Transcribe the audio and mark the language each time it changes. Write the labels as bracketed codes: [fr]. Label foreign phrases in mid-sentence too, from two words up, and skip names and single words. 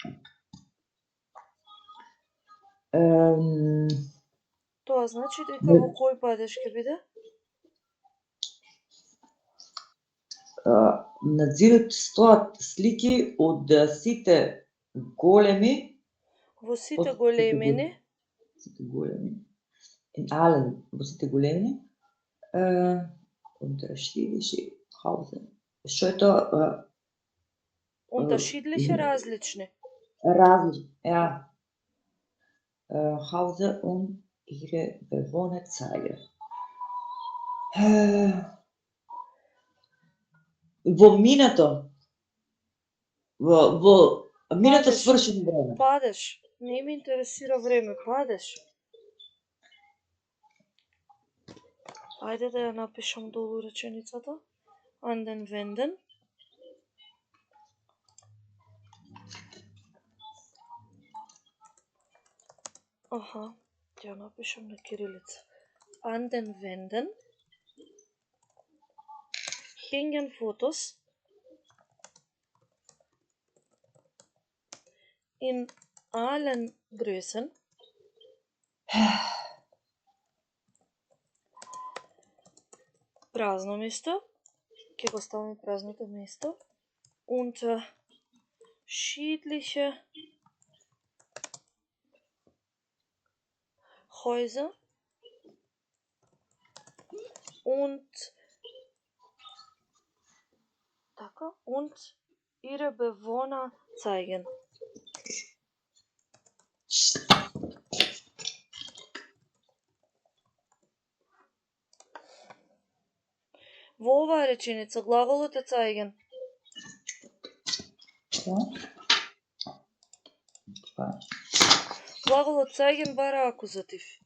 [mk] Тоа значи дека во кој падеж ќе биде? На зидот стоат слики од сите големи. Во сите големини. Сите големи. [de] In allen, [mk] во сите големи. [de] Unterschiedliche Häuser. [mk] Што е тоа? Unterschiedliche, различни. Различни, ja. [de] Häuser und ihre Bewohner zeigen. [mk] Во минато. Во минато свршено време. Падеш. Не ме интересира време. Падеш. Ајде да ја напишам долу реченицата. [de] An den Wänden. [mk] Аха, ја напишам на кирилица. [de] An den Wänden hingen Fotos in allen Größen. [mk] Празно место. Ќе го ставаме празното место. [de] Unterschiedliche Häuser und ihre Bewohner zeigen. [mk] Во оваа реченица глаголот е zeigen. Глаголот zeigen бара акузатив.